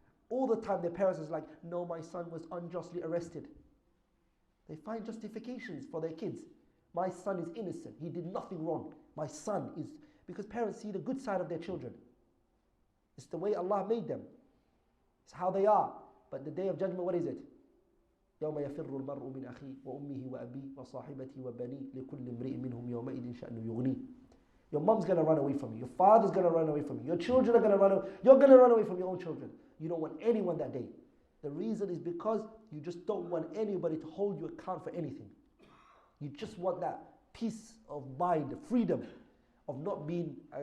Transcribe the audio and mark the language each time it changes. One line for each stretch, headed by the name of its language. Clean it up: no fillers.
English: All the time their parents is like, no, my son was unjustly arrested. They find justifications for their kids. My son is innocent. He did nothing wrong. My son is... Because parents see the good side of their children. It's the way Allah made them. It's how they are. But the day of judgment, what is it?
Arabic: يوم يفر المرء من أخيه وأمه وأبيه وصاحبته وبنيه لكل امرئ منهم يومئذ شأن يغنيه.
English: Your mom's going to run away from you. Your father's going to run away from you. Your children are going to run away. You're going to run away from your own children. You don't want anyone that day. The reason is because you just don't want anybody to hold you account for anything. You just want that peace of mind, freedom of not being...